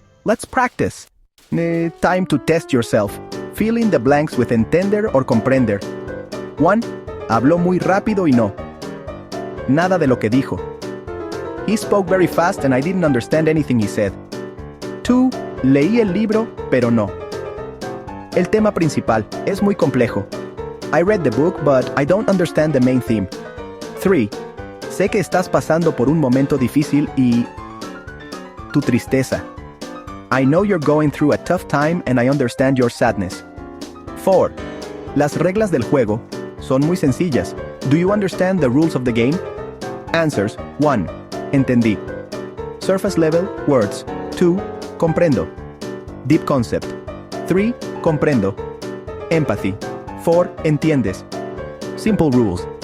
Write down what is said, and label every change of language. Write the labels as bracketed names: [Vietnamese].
[English] Let's practice. Time to test yourself. Fill in the blanks with entender or comprender. 1. [Spanish] Habló muy rápido y no. Nada de lo que dijo. [English] He spoke very fast and I didn't understand anything he said. [Spanish] 2. Leí el libro, pero no. El tema principal es muy complejo. [English] I read the book, but I don't understand the main theme. 3. [Spanish] Sé que estás pasando por un momento difícil y tu tristeza. [English] I know you're going through a tough time and I understand your sadness. 4. [Spanish] Las reglas del juego son muy sencillas. [English] Do you understand the rules of the game? Answers: 1. Entendí. Surface level, words. 2. Comprendo. Deep concept. 3. Comprendo. Empathy. 4. Entiendes. Simple rules.